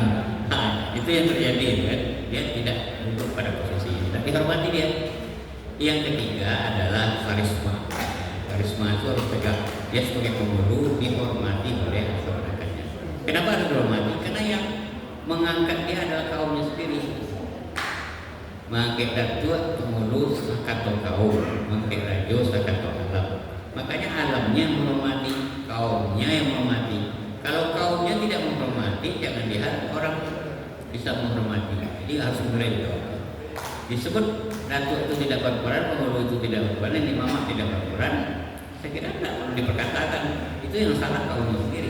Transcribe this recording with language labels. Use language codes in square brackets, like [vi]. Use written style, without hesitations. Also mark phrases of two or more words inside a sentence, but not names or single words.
[id] Nah, itu yang terjadi kan. Dia tidak duduk pada posisi ini, tapi hormati dia. Yang ketiga adalah karisma. Karisma itu harus tegak. Dia sebagai pemulu dihormati oleh keponakannya. Kenapa harus dihormati? Karena yang mengangkat dia adalah kaumnya sendiri. [min] Mangke datuk pemulu sakato kaum, mangke rajo sakato alam. [id] Makanya alamnya menghormati, kaumnya yang menghormati. Kalau kaumnya tidak menghormati, jangan lihat orang bisa menghormati. Jadi harus mulai dijawab. Disebut datuk itu tidak berperan, pemulu itu tidak berperan, ini mama tidak berperan. Saya kira tidak perlu diperkatakan. Itu yang salah kaumnya sendiri.